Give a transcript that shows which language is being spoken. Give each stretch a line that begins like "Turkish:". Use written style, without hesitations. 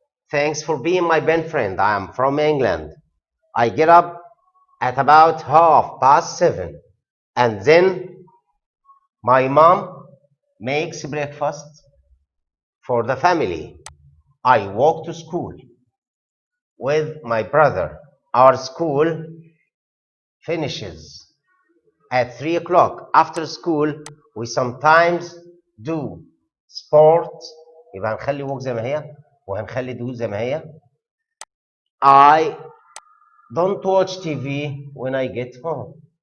English: Thanks for being my best friend. I am from England. I get up at about 7:30, and then my mom makes breakfast for the family. I walk to school with my brother. Our school finishes at 3 o'clock. After school, we sometimes do sport.
Arabic: يبقى هنخلي walk زي ما هي وهنخلي do زي ما هي.
English: I don't watch TV when I get home.